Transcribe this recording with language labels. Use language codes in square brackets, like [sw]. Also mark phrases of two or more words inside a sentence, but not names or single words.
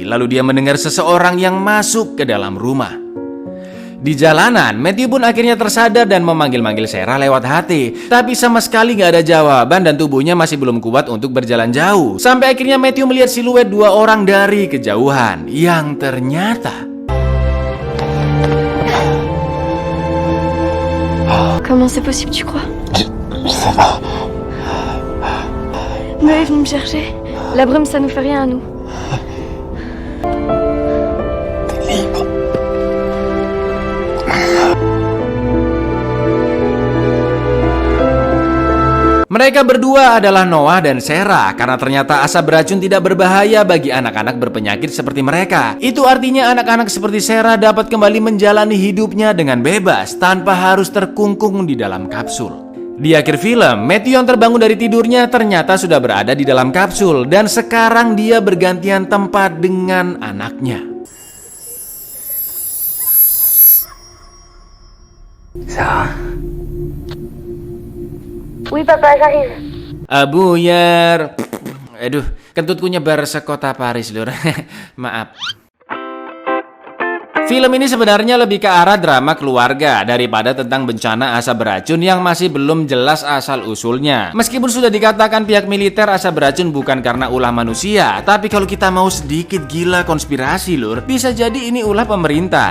[id] Lalu dia mendengar seseorang yang masuk ke dalam rumah. Di jalanan, Matthew pun akhirnya tersadar dan memanggil-manggil Sarah lewat HT. Tapi sama sekali nggak ada jawaban dan tubuhnya masih belum kuat untuk berjalan jauh. Sampai akhirnya Matthew melihat siluet dua orang dari kejauhan, yang ternyata... [fr] Comment c'est possible, tu crois? Je sais pas. Mais est venu me chercher. La brume, ça nous fait rien à nous. [id] Mereka berdua adalah Noah dan Sarah karena ternyata asap beracun tidak berbahaya bagi anak-anak berpenyakit seperti mereka. Itu artinya anak-anak seperti Sarah dapat kembali menjalani hidupnya dengan bebas tanpa harus terkungkung di dalam kapsul. Di akhir film, Matthew yang terbangun dari tidurnya ternyata sudah berada di dalam kapsul dan sekarang dia bergantian tempat dengan anaknya. Sarah. [fr] Oui, papa, j'arrive. [id] Buyar. Aduh, kentutku nyebar sekota Paris, Lur. Maaf. Film ini sebenarnya lebih ke arah drama keluarga daripada tentang bencana asap beracun yang masih belum jelas asal-usulnya. Meskipun sudah dikatakan pihak militer asap beracun bukan karena ulah manusia, tapi kalau kita mau sedikit gila konspirasi, Lur, bisa jadi ini ulah pemerintah.